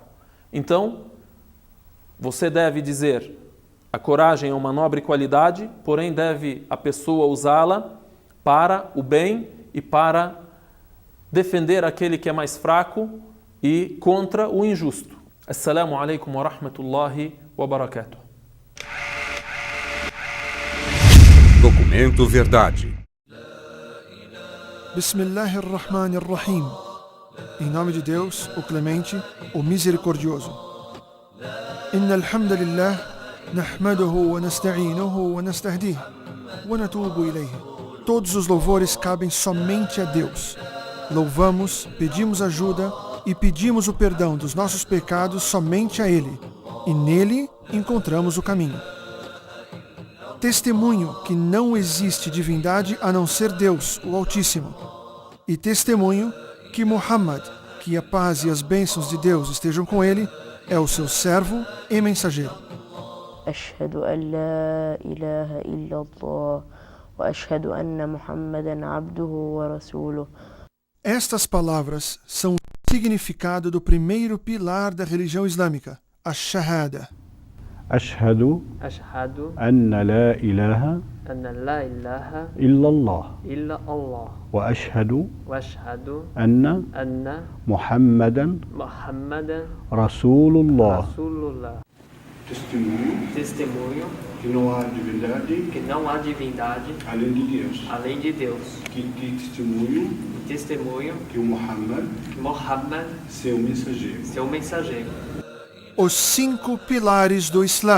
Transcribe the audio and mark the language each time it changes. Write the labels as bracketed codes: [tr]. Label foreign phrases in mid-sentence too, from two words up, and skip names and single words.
[pt] Então, você deve dizer, a coragem é uma nobre qualidade, porém deve a pessoa usá-la para o bem e para defender aquele que é mais fraco e contra o injusto. [ar] السلام عليكم ورحمة الله وبركاته. [pt] Documento Verdade. [ar] بسم الله الرحمن الرحيم. [pt] Em nome de Deus, o Clemente, o Misericordioso. [ar] إن الحمد لله نحمده ونستعينه ونستهديه ونتوب إليه. [pt] Todos os louvores cabem somente a Deus. Louvamos, pedimos ajuda e pedimos o perdão dos nossos pecados somente a Ele, e nele encontramos o caminho. Testemunho que não existe divindade a não ser Deus, o Altíssimo, e testemunho que Muhammad, que a paz e as bênçãos de Deus estejam com ele, é o seu servo e mensageiro. [ar] أشهد أن لا إله إلا الله وأشهد أن محمدا عبده ورسوله. [pt] Estas palavras são o significado do primeiro pilar da religião islâmica, a Shahada. [ar] أشهد أن لا إله إلا الله وأشهد أن محمدا رسول الله. [pt] Testemunho que não há divindade além de Deus. Que testemunho que o Muhammad seu mensageiro. Os 5 pilares do Islã.